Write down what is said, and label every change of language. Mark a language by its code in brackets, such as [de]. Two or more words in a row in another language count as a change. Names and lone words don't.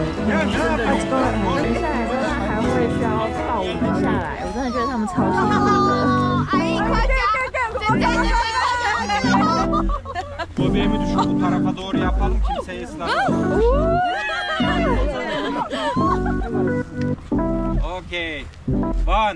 [zh] 接下来之后，他还会需要抱我们下来，我真的觉得他们超辛苦的。阿姨快点！ [tr] Göbeğimi düşür bu tarafa doğru yapalım kimseyi ıslatmasın. [en] Okay. One.